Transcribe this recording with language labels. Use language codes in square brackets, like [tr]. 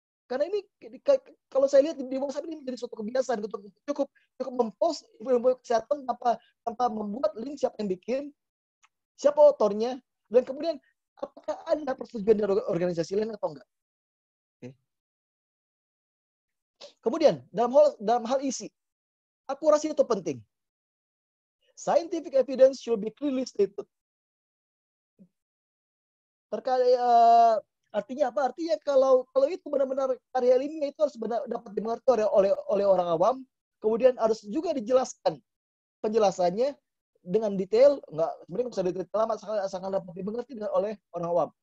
[id] Karena ini kalau saya lihat di WhatsApp ini menjadi suatu kebiasaan, cukup mempost info kesehatan tanpa membuat link siapa yang bikin, siapa autornya, dan kemudian apakah ada persetujuan dari organisasi lain atau enggak. Okay. Kemudian dalam hal isi, akurasi itu penting. [en] Scientific evidence should be clearly stated. [id] Terkait artinya apa? Artinya kalau itu benar-benar karya ilmiah itu harus dapat dimengerti oleh orang awam, kemudian harus juga dijelaskan penjelasannya dengan detail, sebenarnya nggak usah detail lama, sangat dapat dimengerti oleh orang awam.